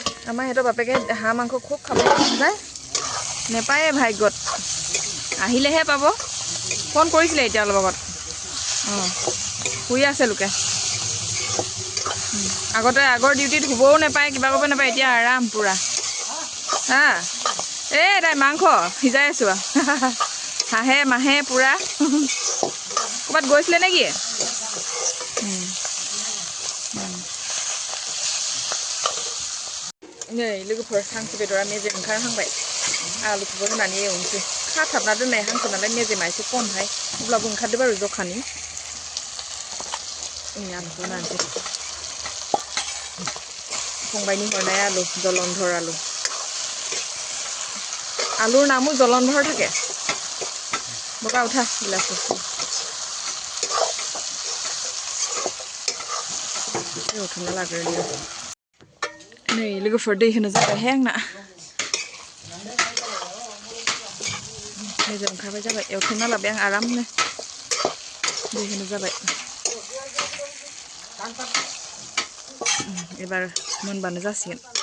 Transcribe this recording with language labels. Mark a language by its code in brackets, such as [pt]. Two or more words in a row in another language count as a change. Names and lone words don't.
[as] আমাৰ সিহঁতৰ বাপেকে হাঁহ মাংস খুব খাবলৈ মন যায় নেপায়ে ভাগ্যত আহিলেহে পাব ফোন কৰিছিলে এতিয়া অলপ আগত অঁ শুই আছে লোকে আগতে আগৰ ডিউটিত শুবও নাপায় কিবা কৰিব নাপায় এতিয়া আৰাম পূৰা হা এই তাই মাংস সিজাই আছোঁ হাঁহে মাহে পূৰা ক'ৰবাত গৈছিলে নেকি [brx] नै लोगोफोर हांसो बेदरा मेजेम ओंखारहांबाय आलुखौबो होनानै एवनोसै खाथाबना दोननाय हांसो नालाय मेजेमा एसे खमहाय अब्लाबो ओंखारदो बारु जखानि आलुखौ होनानैसै फंबायनि हरनाय आलु जलन्धर आलु [as] আলুৰ নামো জলন্ধৰ থাকে বগা উঠা বিলাসী [brx] एवथुमना लाग्रोयो नै लोगोफोर दै होनो जाबायहाय आंना मेजेम ओंखारबाय जाबाय एवथुमना लाबाय आं आरामनो दै होनो जाबाय एबार मोनबानो जासिगोन